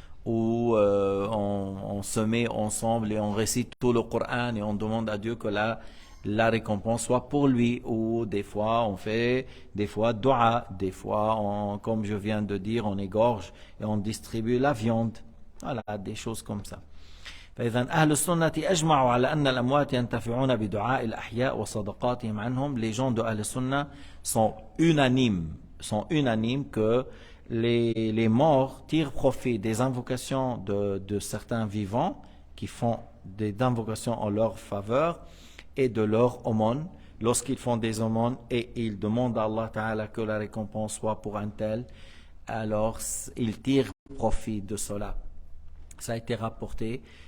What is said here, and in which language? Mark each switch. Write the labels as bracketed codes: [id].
[fr] Où on se met ensemble et on récite tout le Coran et on demande à Dieu que la récompense soit pour lui. Ou des fois on fait dua, des fois comme je viens de dire, on égorge et on distribue la viande. Voilà, des choses comme ça. [ar] فإذا أهل السنة أجمعوا على أن الأموات ينتفعون بدعاء الأحياء وصدقاتهم عنهم. [fr] Les gens de Ahl Sunnah sont unanimes que les morts tirent profit des invocations de certains vivants qui font des invocations en leur faveur et de leur aumône. Lorsqu'ils font des aumônes et ils demandent à Allah Ta'ala que la récompense soit pour un tel, alors ils tirent profit de cela. Ça a été rapporté